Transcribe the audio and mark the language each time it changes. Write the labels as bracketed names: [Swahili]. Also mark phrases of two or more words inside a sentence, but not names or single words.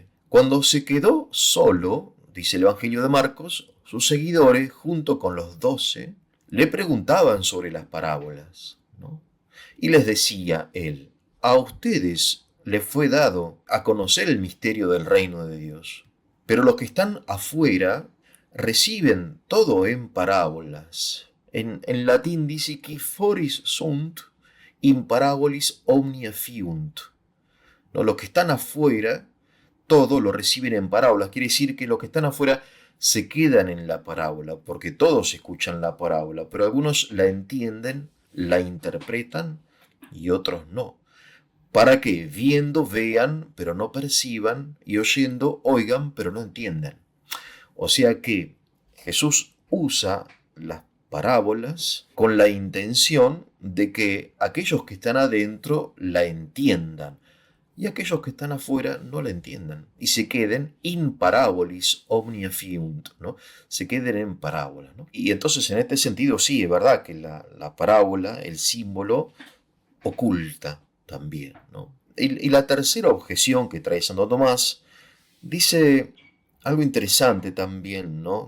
[Spanish] Cuando se quedó solo, dice el Evangelio de Marcos, sus seguidores, junto con los 12, le preguntaban sobre las parábolas, ¿no? Y les decía él, a ustedes les fue dado a conocer el misterio del reino de Dios, pero los que están afuera reciben todo en parábolas. En latín dice que [Latin] foris sunt in parabolis omnia fiunt. [Spanish] ¿No? Los que están afuera, todo lo reciben en parábolas. Quiere decir que los que están afuera se quedan en la parábola, porque todos escuchan la parábola, pero algunos la entienden, la interpretan y otros no. Para que viendo vean, pero no perciban, y oyendo oigan, pero no entiendan. O sea que Jesús usa las parábolas con la intención de que aquellos que están adentro la entiendan y aquellos que están afuera no la entiendan y se queden [Latin] in parabolis omnia fiunt, [Spanish] ¿no? Se queden en parábolas, ¿no? Y entonces en este sentido sí, es verdad que la parábola, el símbolo, oculta también, ¿no? Y la tercera objeción que trae Santo Tomás dice algo interesante también, ¿no?